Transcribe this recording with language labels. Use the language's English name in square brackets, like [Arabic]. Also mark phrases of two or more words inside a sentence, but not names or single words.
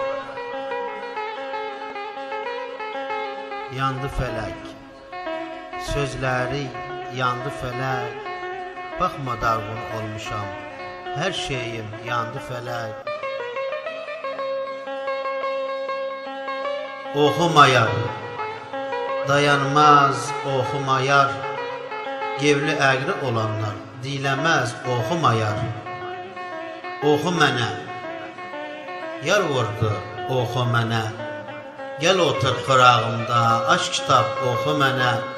[Turkish] Yandı felek, sözleri yandı felek, bakma dargın olmuşam, her şeyim yandı felek. [Azerbaijani] Oxumayar, dayanmaz oxumayar, gevli əqri olanlar diləməz oxumayar. Oxu mənə, yar vurdu oxu mənə, gel otur qırağımda, aç kitab oxu mənə.